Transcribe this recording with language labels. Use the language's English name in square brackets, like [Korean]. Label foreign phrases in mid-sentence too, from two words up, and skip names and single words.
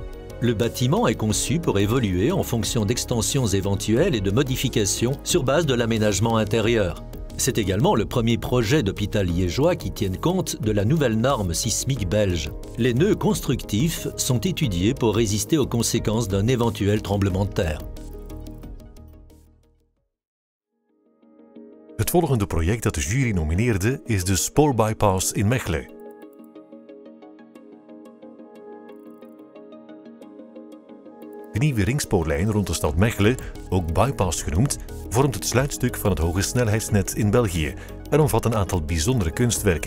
[French] Le bâtiment est conçu pour évoluer en fonction d'extensions éventuelles et de modifications sur base de l'aménagement intérieur. C'est également le premier projet d'hôpital liégeois qui tienne compte de la nouvelle norme sismique belge. Les nœuds constructifs sont étudiés pour résister aux conséquences d'un éventuel tremblement de terre. [Dutch] Het volgende project dat de jury nomineerde is de spoorbypass in Mechelen. De nieuwe ringspoorlijn rond de stad Mechelen, ook bypass genoemd, vormt het sluitstuk van het hogesnelheidsnet in België en omvat een aantal bijzondere kunstwerken.